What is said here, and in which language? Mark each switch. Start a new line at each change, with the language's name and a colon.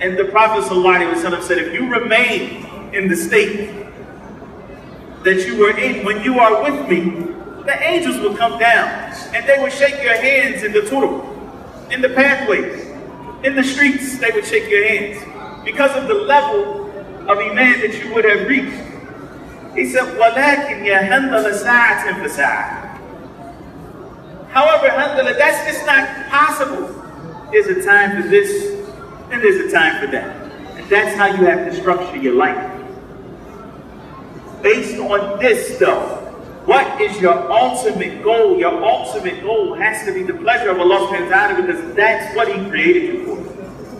English: And the Prophet sallallahu alaihi wasallam said, if you remain in the state that you were in when you are with me, the angels will come down and they will shake your hands in the tunnel, in the pathways, in the streets. They would shake your hands because of the level of iman that you would have reached. He said,
Arabic: وَلَكِنْ يَا هَنْدَلَ سَاعَةٍ فَسَاعَةٍ.
English: However, Handala, that's just not possible. There's a time for this, and there's a time for that. And that's how you have to structure your life. Based on this, though, what is your ultimate goal? Your ultimate goal has to be the pleasure of Allah subhanahu wa ta'ala, because that's what He created you for.